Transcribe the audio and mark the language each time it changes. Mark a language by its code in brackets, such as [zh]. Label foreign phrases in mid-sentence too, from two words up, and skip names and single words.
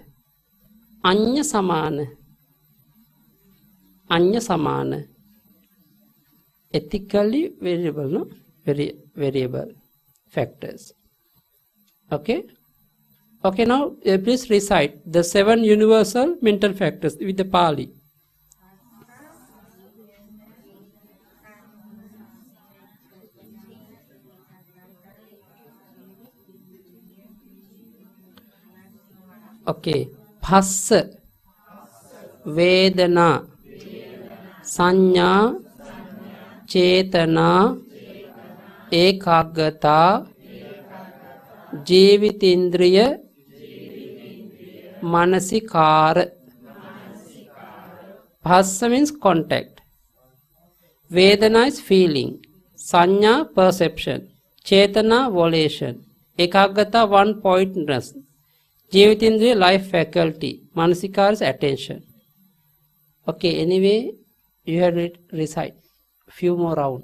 [pi] Anya Samana. Anya Samana. [en] Ethically variable, no? Variable factors. Okay? Okay, now please recite the 7 universal mental factors with the Pali. Okay. [pi] Phassa, Vedana, Sanya, Cetana, Ekagata, Jivitindriya, Manasikara. [en] Phassa means contact. Vedana is feeling. Sanya, perception. Cetana, volition. Ekagata, one-pointedness. Jivitindriya, life faculty. Manasikara is attention. Okay, anyway, you have to recite few more rounds.